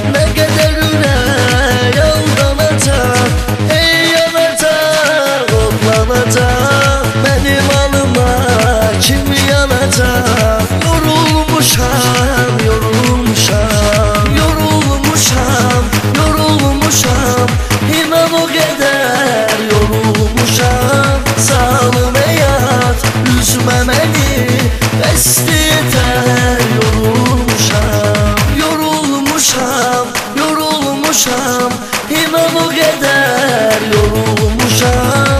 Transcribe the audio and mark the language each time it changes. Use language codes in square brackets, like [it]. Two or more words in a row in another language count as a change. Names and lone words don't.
[az] Nə qədər ürək aldanacaq, ey yanacaq, odlanacaq, mənim alıma kim yanacaq. Yorulmuşam, yorulmuşam, yorulmuşam, yorulmuşam, inan [tr] o kadar [az] yorulmuşam. [tr] Zalim hayat, üzme beni, besti yeter. [az] Yorulmuşam, yorulmuşam, yorulmuşam, inan [tr] o kadar [az] yorulmuşam.